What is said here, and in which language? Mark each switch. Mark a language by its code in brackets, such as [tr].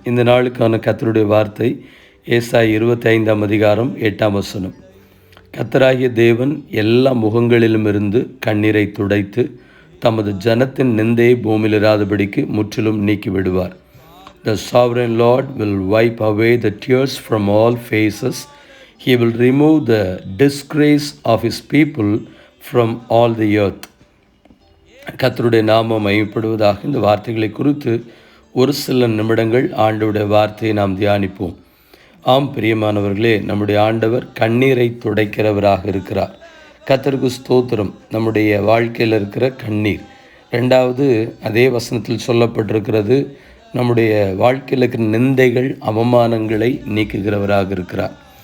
[ta] இந்த நாளுக்கான கர்த்தருடைய வார்த்தை ஏசாயா 25ஆம் அதிகாரம் 8ஆம் வசனம். கர்த்தராகிய தேவன் எல்லா முகங்களிலும் இருந்து கண்ணீரை துடைத்து தமது ஜனத்தின் நிந்தையை பூமியில் இராதபடிக்கு முற்றிலும் நீக்கி விடுவார். [en] The sovereign Lord will wipe away the tears from all faces. He will remove the disgrace of his people from all the earth. [ta] கர்த்தருடைய நாமம் மகிமைப்படுவதாக. இந்த வார்த்தைகளை குறித்து ஒரு சில நிமிடங்கள் ஆண்டவருடைய வார்த்தையை நாம் தியானிப்போம். ஆம் பிரியமானவர்களே, நம்முடைய ஆண்டவர் கண்ணீரை துடைக்கிறவராக இருக்கிறார். கர்த்தருக்கு ஸ்தோத்திரம். நம்முடைய வாழ்க்கையில் இருக்கிற கண்ணீர். ரெண்டாவது, அதே வசனத்தில் சொல்லப்பட்டிருக்கிறது, நம்முடைய வாழ்க்கையில் இருக்கிற நிந்தைகள், அவமானங்களை நீக்குகிறவராக இருக்கிறார்.